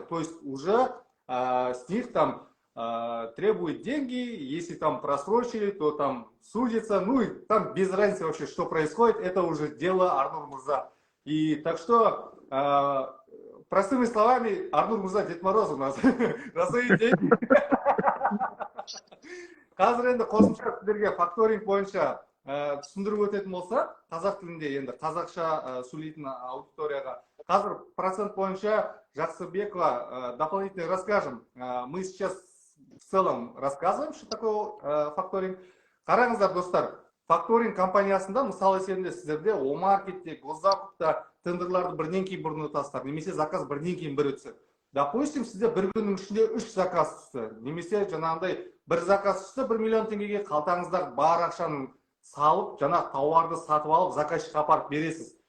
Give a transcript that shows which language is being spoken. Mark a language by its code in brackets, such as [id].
[ru] То есть уже с них там требуют деньги, если там просрочили, то там судится, ну и там без разницы вообще, что происходит, это уже дело Арнур Мурза. И так что, простыми словами, Арнур Мурза Дед Мороз у нас раздают деньги. [kk] Қазір енді қосымша сіздерге факторинг бойынша түсіндіріп өтетін болса, қазақ тілінде енді қазақша сөйлейтін аудиторияға. Қазір процент бойынша Жақсыбекова [ru] дополнительно расскажем. Мы сейчас в целом рассказываем, что такое факторинг. [kk] Қараңыздар, достар, факторинг компаниясында, мысалы есебінде сіздерде Омаркетте, Госзакупта тендерларды бірінен кейін бірін өтасыздар, немесе заказ бірінен кейін бірі түседі. Допустим, сізде бір күннің ішінде 3 заказ түсті, немесе жаңағындай бір заказ түсті, 1 миллион теңгеге қалтаңыздар бар ақшаны салып, жаңа тауарды сатып алып, заказчикқа апарып бересіз.